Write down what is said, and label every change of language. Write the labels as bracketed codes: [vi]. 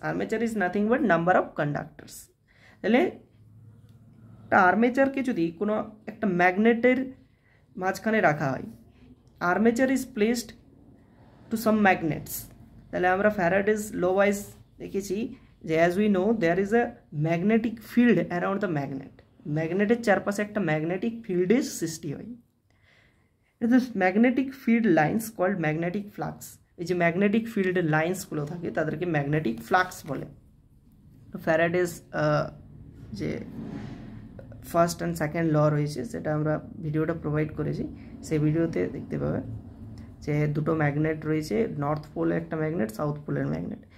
[en] Armature is nothing but number of conductors. [bn] তাহলে একটা আর্মেচারকে যদি কোনো একটা ম্যাগনেটের মাঝখানে রাখা হয়, [en] Armature is placed to some magnets. [bn] তাহলে আমরা ফ্যারাডেজ ল ওয়াইজ দেখেছি যে [en] As we know there is a magnetic field around the magnet. [bn] ম্যাগনেটের চারপাশে একটা ম্যাগনেটিক ফিল্ডের সৃষ্টি হয়। [en] This magnetic field lines called magnetic flux. [bn] এই যে ম্যাগনেটিক ফিল্ডের লাইন্সগুলো থাকে তাদেরকে ম্যাগনেটিক ফ্লাক্স বলে। তো ফ্যারাডেজ যে ফার্স্ট অ্যান্ড সেকেন্ড ল রয়েছে সেটা আমরা ভিডিওটা প্রোভাইড করেছি, সেই ভিডিওতে দেখতে পাবে যে দুটো ম্যাগনেট রয়েছে, নর্থ পোলে একটা ম্যাগনেট, সাউথ পোলের ম্যাগনেট।